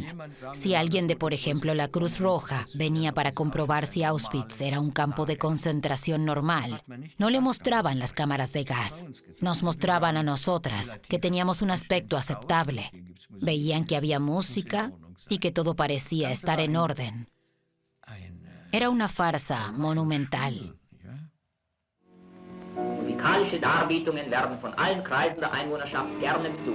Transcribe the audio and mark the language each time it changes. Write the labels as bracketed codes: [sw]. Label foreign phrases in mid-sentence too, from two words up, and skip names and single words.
[es] Si alguien de, por ejemplo, la Cruz Roja venía para comprobar si Auschwitz era un campo de concentración normal, no le mostraban las cámaras de gas. Nos mostraban a nosotras, que teníamos un aspecto aceptable. Veían que había música y que todo parecía estar en orden. Era una farsa monumental. [de] Musikalische Darbietungen werden von allen Kreisen der Einwohnerschaft gerne besucht.